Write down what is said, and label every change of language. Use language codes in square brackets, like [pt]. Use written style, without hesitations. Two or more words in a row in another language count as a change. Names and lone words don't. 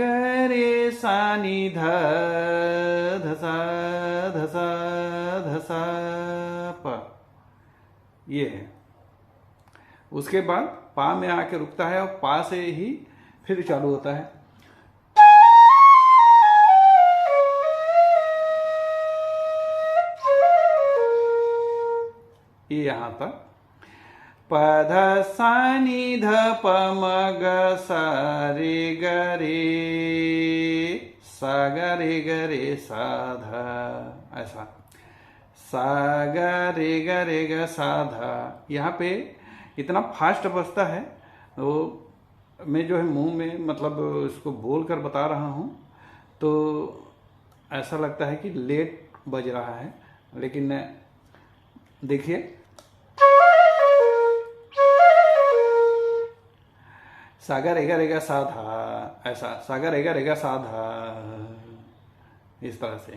[hi] रे सा नी ध धसा धसा धसा प, ये है। उसके बाद पा में आके रुकता है और पा से ही फिर चालू होता है। ये यहां तक प ध सा नी ध प म ग सा रे ग रे सा ग रे सा ध, ऐसा सा ग रे ग सा ध। यहाँ पे इतना फास्ट बजता है तो मैं जो है मुंह में मतलब इसको बोल कर बता रहा हूँ तो ऐसा लगता है कि लेट बज रहा है, लेकिन देखिए सागा रेगा सा धा, ऐसा सागा रेगा सा धा, इस तरह से।